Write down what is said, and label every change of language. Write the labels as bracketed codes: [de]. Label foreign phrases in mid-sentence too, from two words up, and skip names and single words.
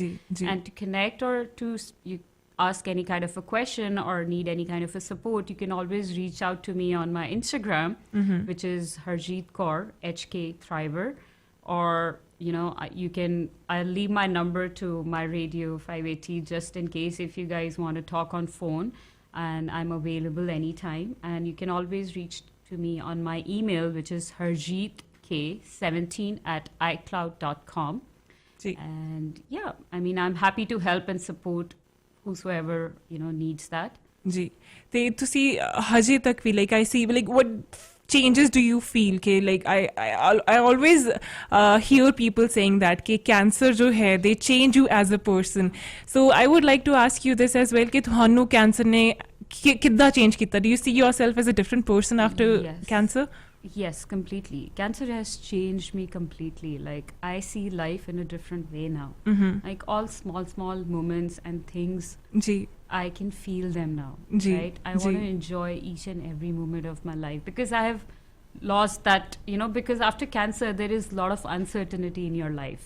[en] And to connect or to ask any kind of a question or need any kind of a support, you can always reach out to me on my Instagram, which is Harjeet Kaur, HK Thriver, or I'll leave my number to my radio 580 just in case if you guys want to talk on phone, and I'm available anytime. And you can always reach to me on my email, which is harjeetk17@icloud.com. And I'm happy to help and support whosoever needs that. [pa] ਜੀ ਤੇ ਤੁਸੀਂ ਹਜੇ ਤੱਕ ਵੀ [en] like I see like what changes do you feel ke like I always hear people saying that ke cancer [pa] ਜੋ ਹੈ [en] they change you as a person, so I would like to ask you this as well [pa] ke ਤੁਹਾਨੂੰ cancer ne kidda change ਕੀਤਾ? [en] Do you see yourself as a different person after cancer? Yes, completely. Cancer has changed me completely. Like, I see life in a different way now. Like, all small moments and things, I can feel them now. Right? I want to enjoy each and every moment of my life because I have lost that, because after cancer, there is a lot of uncertainty in your life.